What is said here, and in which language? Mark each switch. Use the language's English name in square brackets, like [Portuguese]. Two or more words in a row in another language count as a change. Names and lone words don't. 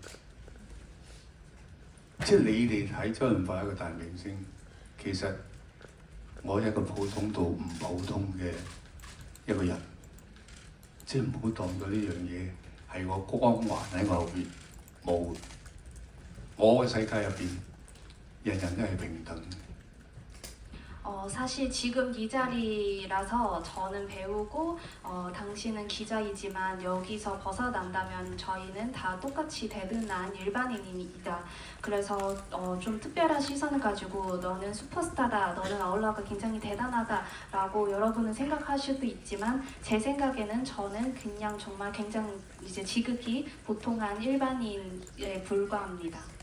[Cantonese] 即係你哋睇周潤發係一個大明星，其實我係一個普通到唔普通嘅一個人。即係唔好當咗呢樣嘢係個光環喺我後邊，冇。我嘅世界入邊，人人都係平等。 [Korean] 사실 지금 이 자리라서 저는 배우고 당신은 기자이지만 여기서 벗어난다면 저희는 다 똑같이 대등한 일반인이다. 그래서 좀 특별한 시선을 가지고 너는 슈퍼스타다, 너는 아울러가 굉장히 대단하다라고 여러분은 생각하실 수도 있지만 제 생각에는 저는 그냥 정말 굉장히 이제 지극히 보통한 일반인에 불과합니다.